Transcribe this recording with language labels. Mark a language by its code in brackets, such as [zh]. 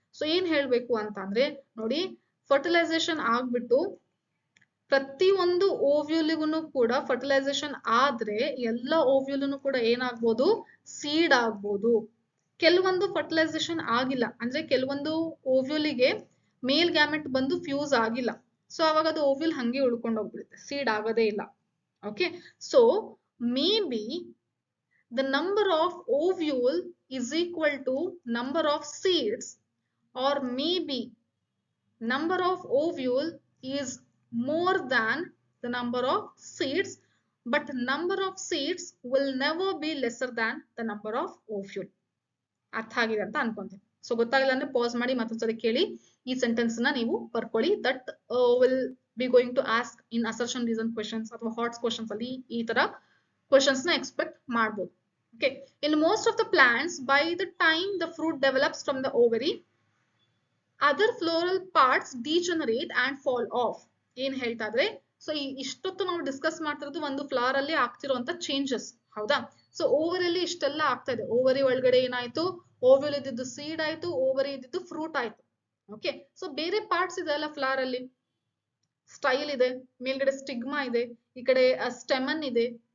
[kn] So ಏನ್ ಹೇಳ್ಬೇಕು ಅಂತ ಅಂದ್ರೆ ನೋಡಿ, ಫರ್ಟಿಲೈಸೇಷನ್ ಆಗ್ಬಿಟ್ಟು ಪ್ರತಿ ಒಂದು ಓವ್ಯೂಲಿಗೂ ಕೂಡ ಫರ್ಟಿಲೈಸೇಷನ್ ಆದ್ರೆ ಎಲ್ಲ ಓವ್ಯೂಲ್ನು ಕೂಡ ಏನಾಗ್ಬೋದು, ಸೀಡ್ ಆಗ್ಬೋದು. ಕೆಲವೊಂದು ಫರ್ಟಿಲೈಸೇಷನ್ ಆಗಿಲ್ಲ ಅಂದ್ರೆ ಕೆಲವೊಂದು ಓವ್ಯೂಲಿಗೆ ಮೇಲ್ ಗ್ಯಾಮೆಟ್ ಬಂದು ಫ್ಯೂಸ್ ಆಗಿಲ್ಲ. ಸೊ ಅವಾಗ ಅದು ಓವ್ಯೂಲ್ ಹಂಗೆ ಉಳ್ಕೊಂಡು ಹೋಗ್ಬಿಡುತ್ತೆ, ಸೀಡ್ ಆಗೋದೇ ಇಲ್ಲ. [en] Okay, so maybe the number of ovule is equal to number of seeds or maybe number of ovule is more than the number of seeds, but number of seeds will never be lesser than the number of ovule. [kn] ಅರ್ಥ ಆಗಿದೆ ಅಂತ ಅನ್ಕೊಂತೀನಿ. So ಗೊತ್ತಾಗಿಲ್ಲ ಅಂದ್ರೆ pass ಮಾಡಿ ಮತ್ತೊಂದ್ಸರಿ ಕೇಳಿ ಈ sentence ನ ನೀವು ಬರ್ಕೊಳ್ಳಿ. [en] that will be going to ask in assertion reason questions [kn] ಅಥವಾ ಹಾಟ್ಸ್ ಕ್ವೆಶನ್ಸ್ ಅಲ್ಲಿ ಈ ತರ ಕ್ವೆಶನ್ಸ್ ನ ಎಕ್ಸ್ಪೆಕ್ಟ್ ಮಾಡಬಹುದು. [en] Okay, in most of the plants, by the time the fruit develops from the ovary, other floral parts degenerate and fall off. [kn] ಏನ್ ಹೇಳ್ತಾ ಇದ್ರೆ, so ಇಷ್ಟೊತ್ತು ನಾವು ಡಿಸ್ಕಸ್ ಮಾಡ್ತಿರೋದು ಒಂದು ಫ್ಲವರ್ ಅಲ್ಲಿ ಆಗ್ತಿರುವಂತ ಚೇಂಜಸ್, ಹೌದಾ? ಸೊ ಓವರ್ ಅಲ್ಲಿ ಇಷ್ಟೆಲ್ಲ ಆಗ್ತಾ ಇದೆ. ಓವರಿ ಒಳಗಡೆ ಏನಾಯ್ತು, ಓವಲ್ ಇದ್ದಿದ್ದು ಸೀಡ್ ಆಯ್ತು, ಓವರಿ ಇದ್ದಿದ್ದು ಫ್ರೂಟ್ ಆಯ್ತು. ಓಕೆ, ಸೊ ಬೇರೆ ಪಾರ್ಟ್ಸ್ ಇದೆ ಅಲ್ಲ ಫ್ಲವರ್ ಅಲ್ಲಿ, ಸ್ಟೈಲ್ ಇದೆ, ಮೇಲ್ಗಡೆ ಸ್ಟಿಗ್ಮಾ ಇದೆ, ಈ ಕಡೆ ಸ್ಟೆಮನ್ ಇದೆ.